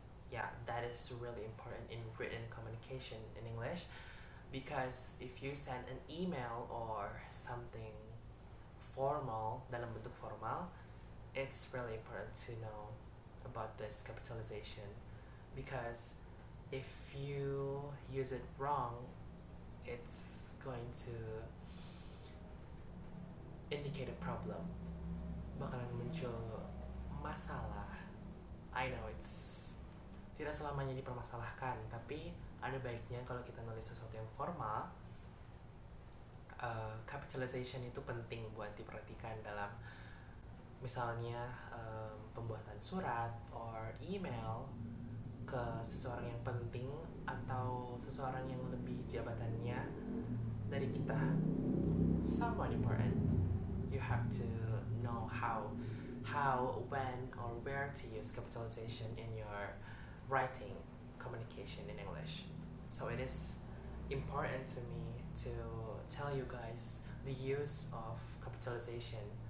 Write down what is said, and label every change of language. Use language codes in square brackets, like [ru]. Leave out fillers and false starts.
[en] Yeah, that is really important in written communication in English, because if you send an email or something formal, [id] dalam bentuk formal, [en] it's really important to know about this capitalization, because if you use it wrong, it's going to indicate a problem. [id] Bakalan muncul masalah. [en] I know it's [id] tidak selamanya dipermasalahkan, tapi ada baiknya kalau kita nulis sesuatu yang formal, capitalization itu penting buat diperhatikan dalam misalnya pembuatan surat or email ke seseorang yang penting atau seseorang yang lebih jabatannya dari kita, [en] someone important. You have to know how, when, or where to use capitalization in your writing communication in English. So it is important to me to tell you guys the use of capitalization.